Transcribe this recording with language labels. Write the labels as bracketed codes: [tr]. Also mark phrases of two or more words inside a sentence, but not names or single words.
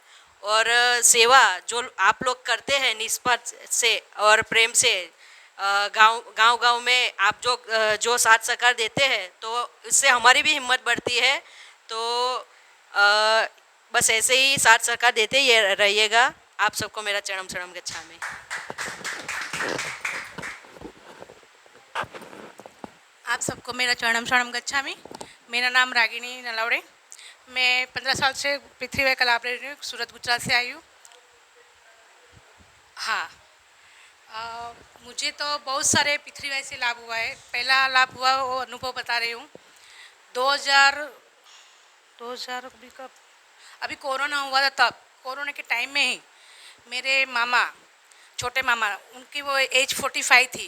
[hi] और सेवा जो आप लोग करते हैं निस्वार्थ से और प्रेम से, गांव में आप जो साथ सहकार देते हैं, तो इससे हमारी भी हिम्मत बढ़ती है। तो बस ऐसे ही साथ सहकार देते ही रहिएगा। आप सबको मेरा [pi] चरणम शरणम गच्छामि। [hi] आप सबको मेरा [pi] चरणम शरणम गच्छामि। [hi] मेरा नाम रागिनी नलावड़े। मैं 15 साल से पी3 वाई का लाभ ले रही हूँ, सूरत गुजरात से आई हूँ। हाँ, मुझे तो बहुत सारे पी3 वाई से लाभ हुआ है। पहला लाभ हुआ वो अनुभव बता रही हूँ। 2000 अभी कोरोना हुआ था, तब कोरोना के टाइम में ही मेरे मामा, छोटे मामा, उनकी वो एज 45 थी।